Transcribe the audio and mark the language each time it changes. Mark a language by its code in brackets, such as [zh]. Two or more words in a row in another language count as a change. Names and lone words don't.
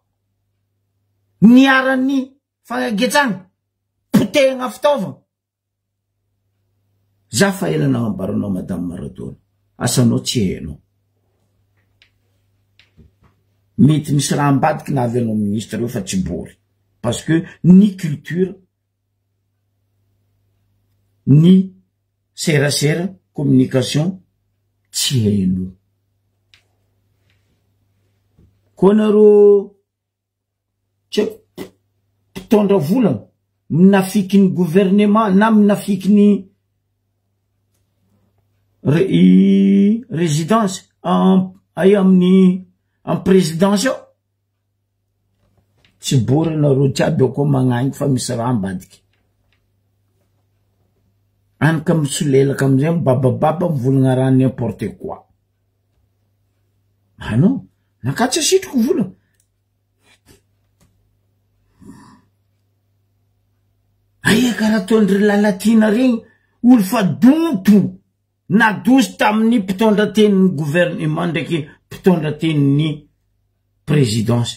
[mg] Niarany fagnagetsagna. Potehagna fitaovana. Za fa ela nagnambaranao Madame Maradona. Asanao tsy hainao. Mety misy raha ambadiky na avy anao ministre io fa tsy bory. [fr] Parce que ni culture, ni serasera, communication, [mg] tsy hainao. Koa nareo tsy mpitondra volana minafiky ny gouvernement na minafiky ny résidence amin'ny [fr] en présidence [mg] io. Tsy bory nareo jiaby ako magnainy fa misy raha ambadiky. Anaka mitsolelaka amizay mibabababa mivolagna raha [fr] n'importe quoi. Ah non, [mg] nakatsy asitriko volana. Aia karaha tondry lalatina regny olo fa donto nadoso tamin'ny mpitondra tenin'ny gouvernement ndraiky mpitondra tenin'ny présidence.